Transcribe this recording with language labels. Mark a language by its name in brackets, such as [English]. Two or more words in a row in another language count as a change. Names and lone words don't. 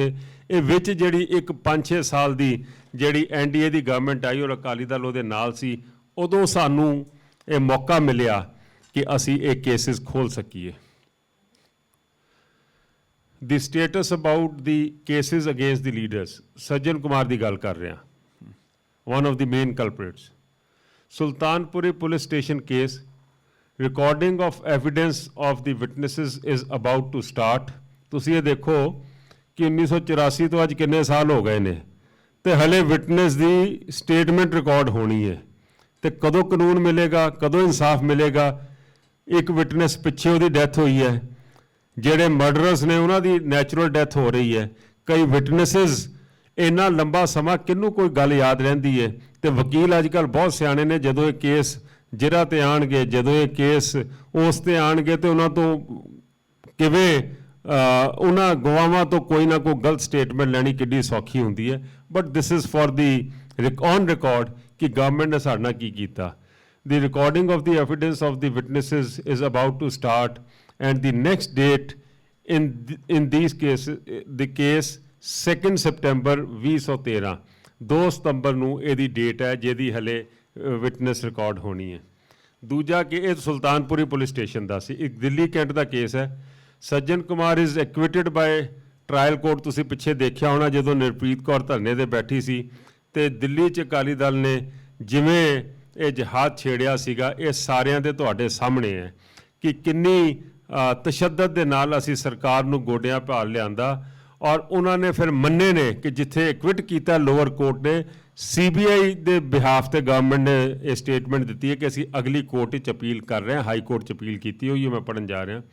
[Punjabi] ਇਹ ਵਿੱਚ ਜਿਹੜੀ ਇੱਕ 5-6 ਸਾਲ ਦੀ ਜਿਹੜੀ NDA ਦੀ ਗਵਰਨਮੈਂਟ ਆਈ ਔਰ ਅਕਾਲੀ ਦਲ ਉਹਦੇ ਨਾਲ ਸੀ, ਉਦੋਂ ਸਾਨੂੰ ਇਹ ਮੌਕਾ ਮਿਲਿਆ ਕਿ ਅਸੀਂ ਇਹ ਕੇਸਿਸ ਖੋਲ੍ਹ ਸਕੀਏ। [English] The status about the cases against the leaders, [Punjabi] ਸੱਜਣ ਕੁਮਾਰ ਦੀ ਗੱਲ ਕਰ ਰਿਹਾ, [English] one of the main culprits. Sultanpuri police station case, recording of evidence of the witnesses is about to start. [Punjabi] ਤੁਸੀਂ ਇਹ ਦੇਖੋ ਕਿ 1984 ਤੋਂ ਅੱਜ ਕਿੰਨੇ ਸਾਲ ਹੋ ਗਏ ਨੇ ਤੇ ਹਲੇ ਵਿਟਨੈਸ ਦੀ [English] statement record [Punjabi] ਹੋਣੀ ਹੈ ਤੇ ਕਦੋਂ ਕਾਨੂੰਨ ਮਿਲੇਗਾ, ਕਦੋਂ ਇਨਸਾਫ ਮਿਲੇਗਾ। ਇੱਕ ਵਿਟਨੈਸ ਪਿੱਛੇ ਉਹਦੀ ਡੈਥ ਹੋਈ ਹੈ, ਜਿਹੜੇ ਮਰਡਰਰਸ ਨੇ ਉਹਨਾਂ ਦੀ [English] natural death [Punjabi] ਹੋ ਰਹੀ ਹੈ। ਕਈ ਵਿਟਨੈਸਿਸ ਇੰਨਾ ਲੰਬਾ ਸਮਾਂ ਕਿਹਨੂੰ ਕੋਈ ਗੱਲ ਯਾਦ ਰਹਿੰਦੀ ਹੈ। ਤੇ ਵਕੀਲ ਅੱਜ ਕੱਲ੍ਹ ਬਹੁਤ ਸਿਆਣੇ ਨੇ, ਜਦੋਂ ਇਹ ਕੇਸ ਜ਼ਿਲ੍ਹਾ 'ਤੇ ਆਉਣਗੇ, ਜਦੋਂ ਇਹ ਕੇਸ ਉਸ 'ਤੇ ਆਉਣਗੇ ਤੇ ਉਹਨਾਂ ਤੋਂ ਕਿਵੇਂ ਉਹਨਾਂ ਗਵਾਹਾਂ ਤੋਂ ਕੋਈ ਨਾ ਕੋਈ ਗਲਤ ਸਟੇਟਮੈਂਟ ਲੈਣੀ ਕਿੱਡੀ ਸੌਖੀ ਹੁੰਦੀ ਹੈ। [English] but this is for the on record [Punjabi] ਕਿ ਗਵਰਨਮੈਂਟ ਨੇ ਸਾਡੇ ਨਾਲ ਕੀ ਕੀਤਾ। [English] The recording of the evidence of the witnesses is about to start, and the next date in these cases, the case 2 September 2013, [Punjabi] 2 ਸਤੰਬਰ ਨੂੰ ਇਹਦੀ ਡੇਟ ਹੈ ਜਿਹਦੀ ਹਲੇ ਵਿਟਨੈਸ ਰਿਕਾਰਡ ਹੋਣੀ ਹੈ। ਦੂਜਾ ਕਿ ਇਹ ਸੁਲਤਾਨਪੁਰੀ [English] police station [Punjabi] ਦਾ ਸੀ, ਇੱਕ ਦਿੱਲੀ ਕੈਂਟ ਦਾ ਕੇਸ ਹੈ। ਸੱਜਣ ਕੁਮਾਰ [English] is acquitted by trial court [Punjabi] ਤੁਸੀਂ ਪਿੱਛੇ ਦੇਖਿਆ ਹੋਣਾ ਜਦੋਂ ਨਿਰਪ੍ਰੀਤ ਕੌਰ ਧਰਨੇ ਤੇ ਬੈਠੀ ਸੀ ਤੇ ਦਿੱਲੀ 'ਚ ਅਕਾਲੀ ਦਲ ਨੇ ਜਿਵੇਂ ਇਹ ਜਹਾਦ ਛੇੜਿਆ ਸੀਗਾ, ਇਹ ਸਾਰਿਆਂ ਦੇ ਤੁਹਾਡੇ ਸਾਹਮਣੇ ਹੈ ਕਿ ਕਿੰਨੀ ਤਸ਼ੱਦਦ ਦੇ ਨਾਲ ਅਸੀਂ ਸਰਕਾਰ ਨੂੰ ਗੋਡਿਆਂ ਭਾਲ ਲਿਆਂਦਾ ਔਰ ਉਹਨਾਂ ਨੇ ਫਿਰ ਮੰਨੇ ਨੇ ਕਿ ਜਿੱਥੇ ਐਕਵਿਟ ਕੀਤਾ [English] lower court [Punjabi] ਨੇ, CBI ਦੇ ਬਿਹਾਫ ਤੇ ਗਵਰਨਮੈਂਟ ਨੇ ਇਹ ਸਟੇਟਮੈਂਟ ਦਿੱਤੀ ਹੈ ਕਿ ਅਸੀਂ ਅਗਲੀ ਕੋਰਟ 'ਚ ਅਪੀਲ ਕਰ ਰਹੇ ਹਾਂ, [English] high court [Punjabi] 'ਚ ਅਪੀਲ ਕੀਤੀ ਹੋਈ ਹੈ, ਮੈਂ ਪੜ੍ਹਨ ਜਾ ਰਿਹਾ।